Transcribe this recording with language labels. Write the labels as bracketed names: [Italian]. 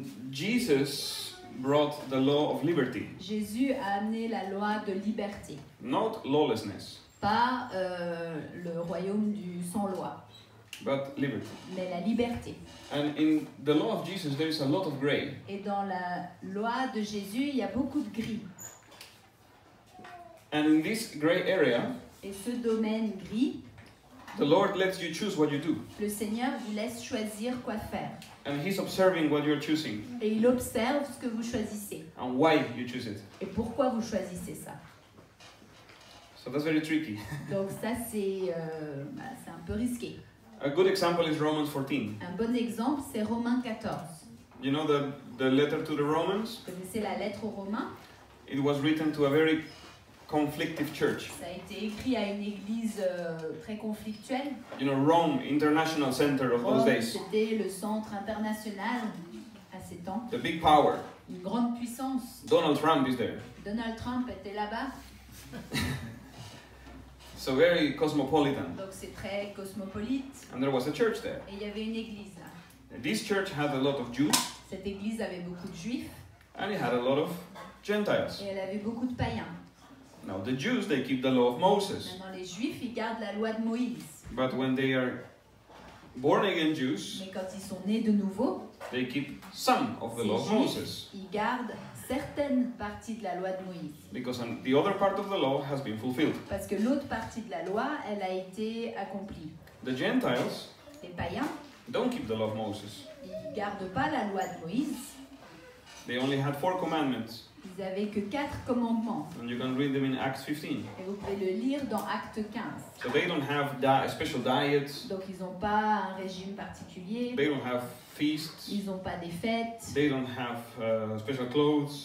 [English] Jesus brought the law of liberty, [French] Jésus a amené la loi de liberté. [English] not lawlessness, [French] Pas le royaume du sans-loi, [English] but liberty. [French] mais la liberté. [English] And in the law of Jesus, there is a lot of gray. [French] Et dans la loi de Jésus, il y a beaucoup de gris. [English] And in this gray area, [French] Et ce domaine gris, [English] the Lord lets you choose what you do. [French] le Seigneur vous laisse choisir quoi faire. [English] And He's observing what you're choosing [French] Et il observe ce que vous choisissez. [English] and why you choose it. [French] Et pourquoi vous choisissez ça. [English] So that's very tricky. [French] Donc ça, c'est un peu risqué. [English] A good example is Romans 14. [French] Un bon exemple, c'est Romains 14. [English] You know the letter to the Romans? [French] Vous connaissez la lettre aux Romains? [English] It was written to a very conflictive church. [French] Ça a été écrit à une église très conflictuelle. [English] You know, Rome, international center of those [French] Rome, [English] days. [French] c'était le centre international à ces temps. [English] The big power. [French] Une grande puissance. [English] Donald Trump is there. [French] Donald Trump était là-bas. [English] So very cosmopolitan. [French] Donc c'est très cosmopolite. [English] And there was a church there. [French] Et il y avait une église là. [English] This church had a lot of Jews [French] Cette église avait beaucoup de juifs [English] and it had a lot of Gentiles. [French] et elle avait beaucoup de païens. [English] Now the Jews, they keep the law of Moses. [French] Maintenant, les Juifs, ils gardent la loi de Moïse. [English] But when they are born again Jews, [French] Mais quand ils sont nés de nouveau, [English] they keep some of the [French] ces [English] law of [French] Juifs, [English] Moses. [French] ils gardent certaines parties de la loi de Moïse. [English] Because the other part of the law has been fulfilled. [French] Parce que l'autre partie de la loi, elle a été accomplie. [English] The Gentiles [French] Les païens, [English] don't keep the law of Moses. [French] ils ne gardent pas la loi de Moïse. [English] They only had 4 commandments. [French] Ils n'avaient que 4 commandements. [English] And you can read them in Acts 15. [French] Et vous pouvez le lire dans Acte 15. [English] So they don't have special diets. [French] Donc ils n'ont pas un régime particulier. [English] They don't have feasts. [French] Ils n'ont pas des fêtes. [English] They don't have special clothes.